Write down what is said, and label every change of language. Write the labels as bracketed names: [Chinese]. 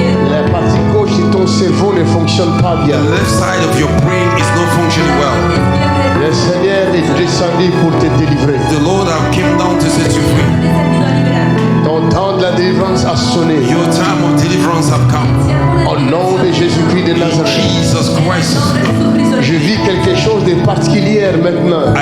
[French] La partie gauche de ton cerveau ne fonctionne pas bien. [English] The left side of your brain is not functioning well. [French] Le Seigneur est descendu pour te délivrer. [English] The Lord have came down to set you free. [French] Ton temps de la délivrance a sonné. [English] Your time of deliverance have come. [French] Au nom de Jésus-Christ de Nazareth. [English] Jesus Christ. [French] Je vis quelque chose de particulier maintenant.